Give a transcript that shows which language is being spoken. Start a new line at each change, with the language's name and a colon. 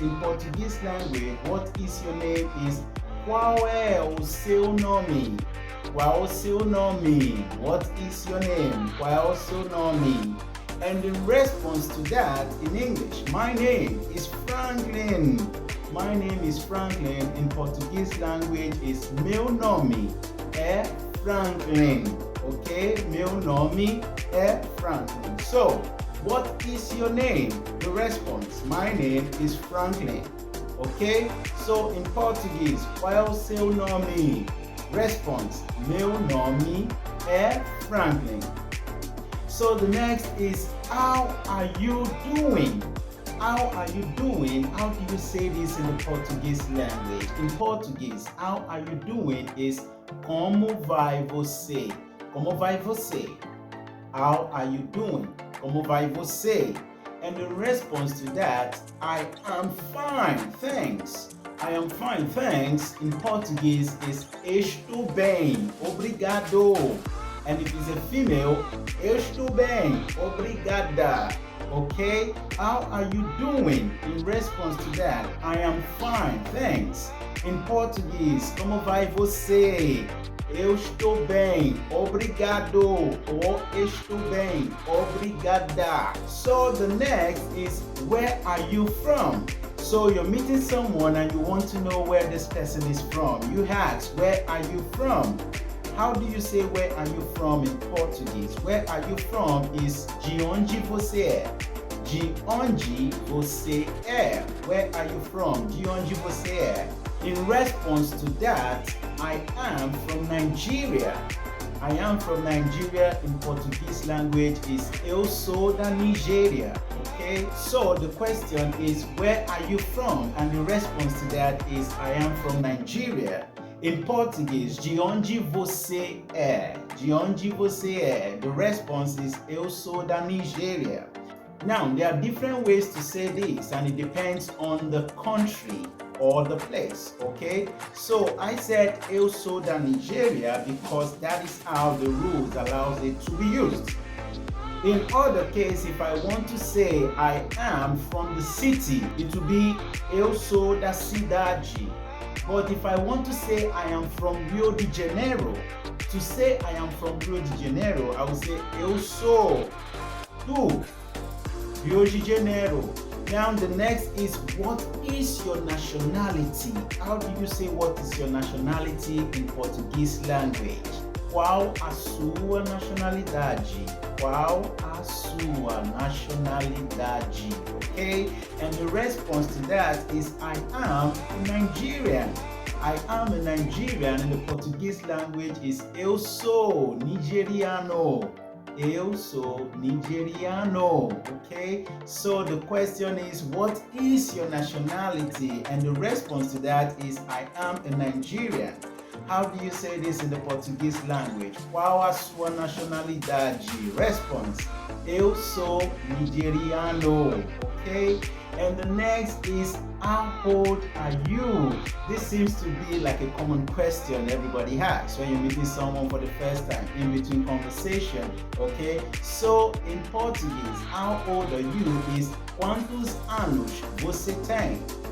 English: In Portuguese language, what is your name is
Portuguese: qual é o seu nome? Qual o seu nome?
English: What is your name?
Portuguese: Qual é o seu nome?
English: And in response to that, in English, my name is Franklin. My name is Franklin. In Portuguese language is
Portuguese: meu nome é Franklin.
English: Okay?
Portuguese: Meu nome é Franklin.
English: So, what is your name? The response, my name is Franklin. Okay? So, in Portuguese,
Portuguese: qual é o seu nome?
English: Response,
Portuguese: meu nome é Franklin.
English: So the next is, how are you doing? How are you doing? How do you say this in the Portuguese language? In Portuguese, how are you doing is
Portuguese: como vai você? Como vai você?
English: How are you doing?
Portuguese: Como vai você?
English: And in response to that, I am fine, thanks. I am fine, thanks. In Portuguese is
Portuguese: estou bem, obrigado.
English: And if it's a female,
Portuguese: estou bem, obrigada.
English: Okay? How are you doing? In response to that, I am fine, thanks. In Portuguese,
Portuguese: como vai você? Eu estou bem, obrigado. Ou estou bem, obrigada.
English: So the next is, where are you from? So you're meeting someone and you want to know where this person is from. You ask, where are you from? How do you say where are you from in Portuguese? Where are you from is
Portuguese: de onde você é. De onde você é.
English: Where are you from?
Portuguese: De onde você é.
English: In response to that, I am from Nigeria. I am from Nigeria in Portuguese language is
Portuguese: eu sou da Nigéria.
English: Okay, so the question is, where are you from? And the response to that is, I am from Nigeria. In Portuguese,
Portuguese: de onde você é? De onde você é?
English: The response is,
Portuguese: eu sou da Nigéria.
English: Now, there are different ways to say this, and it depends on the country or the place, okay? So I said
Portuguese: eu sou da Nigeria
English: because that is how the rules allows it to be used. In other case, if I want to say I am from the city, it will be
Portuguese: eu sou da cidade.
English: But if I want to say I am from Rio de Janeiro, to say I am from Rio de Janeiro, I will say
Portuguese: eu sou do Rio de Janeiro.
English: Now the next is, what is your nationality? How do you say what is your nationality in Portuguese language?
Portuguese: Qual a sua nacionalidade? Qual a sua nacionalidade?
English: Okay? And the response to that is, I am a Nigerian. I am a Nigerian in the Portuguese language is
Portuguese: eu sou nigeriano. Eu sou nigeriano.
English: Okay? So the question is, what is your nationality? And the response to that is, I am a Nigerian. How do you say this in the Portuguese language?
Portuguese: Qual a sua nacionalidade? Response: eu sou nigeriano.
English: Okay? And the next is, how old are you? This seems to be like a common question everybody has when you're meeting someone for the first time in between conversation. Okay? So in Portuguese, how old are you is
Portuguese: quantos anos você tem?